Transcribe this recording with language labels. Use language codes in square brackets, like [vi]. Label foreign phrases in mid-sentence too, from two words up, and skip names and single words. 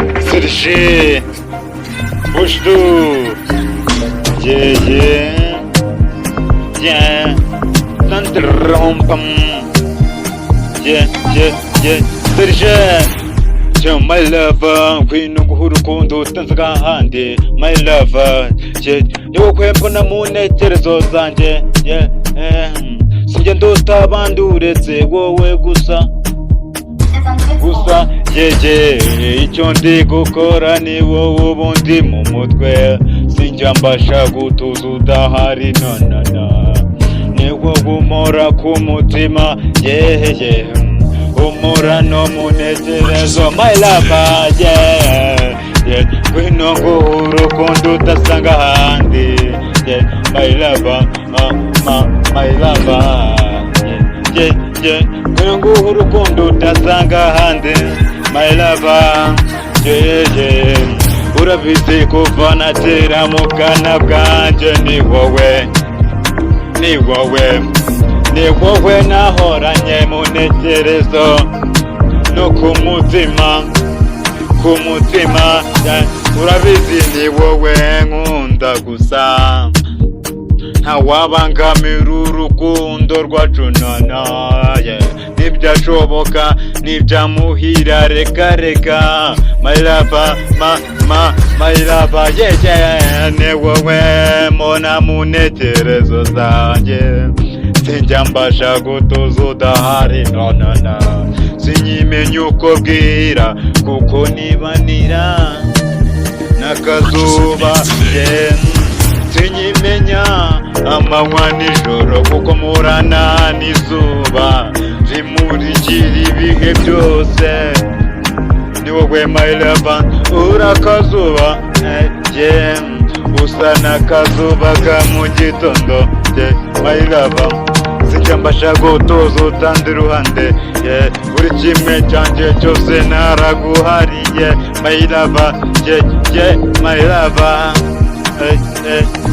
[en] Serge, Bushdu, yeah, yeah, yeah, Tantrampam, yeah, yeah, yeah, Serge, Cyo my lover, [rw] ngwino nguhe urukundo utanze ahandi, [en] my lover, yeah, [rw] ni wowe mbona mu ntekerezo zanjye, yeah, eh, sinjye ndota abandi uretse wowe gusa, gusa, yeah, yeah, icyo ndi gukora ni wowe ubundi mu mutwe, sinjya mbasha gutuza udahari, no, no, no, ni wowe umora ku mutima, yeah, yeah, umora no mu ntekerezo, [en] my lover, yeah, yeah, [rw] ngwino nguhe urukundo udasanga ahandi, [en] yeah, my lover, ma, ma, my lover, yeah, yeah, yeah, [rw] ngwino nguhe urukundo udasanga ahandi, [en] my lover, yeah, yeah, [rw] urabizi kuva na kera mu bwana bwanjye ni wowe, ni wowe, ni wowe nahoranye mu ntekerezo no ku mutima, ku mutima, yeah, urabizi ni wowe nkunda gusa, ntawabangamira urukundo rwacu, no, no, yeah, ntibyacoboka, ntibyamuhira, reka, reka, [en] my lover, ma, ma, my lover, yeah, yeah, [rw] ni wowe mbona mu ntekerezo zanjye, sinjya mbasha gutuza udahari, no, no, no, sinyimenya uko bwira, kuko nibanira n'akazuba, yeah, sinyimenya amanywa nijoro, kuko murana n'izuba, rimurikira ibihe byose, ni wowe [en] my lover, [rw] urakazuba, eh, yeah, usa n'akazuba ka mu gitondo, [en] yeah, my lover, [rw] sinjya mbasha gutuza utanze iruhande, yeah, buri kimwe cyanjye cyose naraguhariye, [en] my lover, yeah, yeah, my lover, eh, eh.